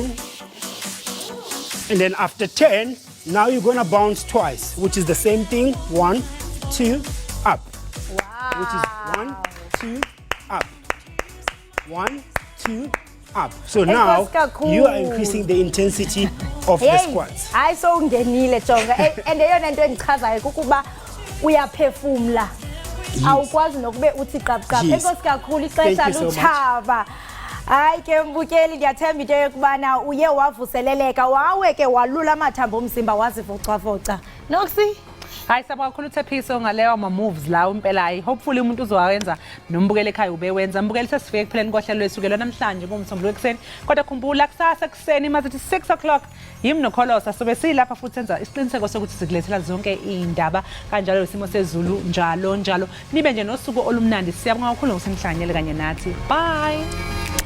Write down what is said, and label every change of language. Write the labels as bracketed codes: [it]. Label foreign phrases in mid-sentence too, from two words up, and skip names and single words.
[en] And then after 10, now you're gonna bounce twice, which is the same thing. 1, 2, up. Wow. Which is 1, 2, up. 1, 2, up. So now you are increasing the intensity of the squats. [xh] Hayi so ungenile jonga and eyona nto endichazayo kukuba uyaphefumla. Awukwazi nokube uthi qabqab. Enkosi kakhulu ixesha lutshaba. Hayi ke mbukeli ndiyathemba into yokubana uye wavuseleleka wawe ke walula amathambo omzimba wazivocavoca. Noksi [zu] hayi sabonga kakhulu uThephiso ngaleyo moves la impela hopefully umuntu uzowenza nombukele ekhaya ubewenza mbukeli sesifike kupheleni kohlelo lwesukelo namhlanje ngomsombuluko ekseni kodwa khumbula kusasa ekseni mazithi 6 o'clock yimi nokholosa sobe silapha futhi senza isiqiniseko sokuthi sikulethela zonke indaba kanjalo isimo sezulu njalo nibe nje nosuku olumnandi siyabonga kakhulu ngokusemhlanganyele kanye nathi bye.